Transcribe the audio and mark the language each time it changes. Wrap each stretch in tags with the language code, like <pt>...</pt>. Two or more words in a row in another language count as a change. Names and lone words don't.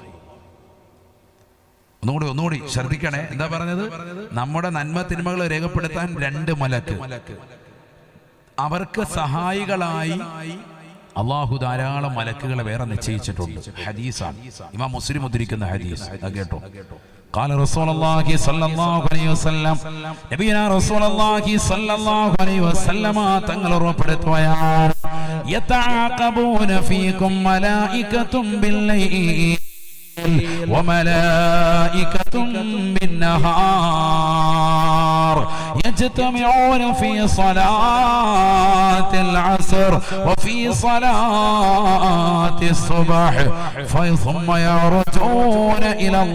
<ml>ഒന്നുകൂടി ശ്രദ്ധിക്കണേ. എന്താ പറഞ്ഞത്? നമ്മുടെ നന്മ തിന്മകൾ രേഖപ്പെടുത്താൻ 2 മലക്ക്. അവർക്ക് സഹായികളായി അള്ളാഹു ധാരാളം മലക്കുകളെ വേറെ നിശ്ചയിച്ചിട്ടുണ്ട്. ഹദീസാണ്. ഇമാം മുസ്ലിം ഉദ്ധരിക്കുന്ന ഹദീസ്. കേട്ടോ.</ml> <ar>قال رسول الله صلى الله عليه وسلم نبينا رسول الله صلى الله عليه وسلم</ar> <ml>തങ്ങൾ ഉറപ്പെടുത്തുകയാണ്.</ml> <ar>يتعاقبون فيكم ملائكة بالليل وملائكة بالنهار يجتمعون في صلاة العصر وفي صلاة الصبح ثم يرجعون إلى</ar>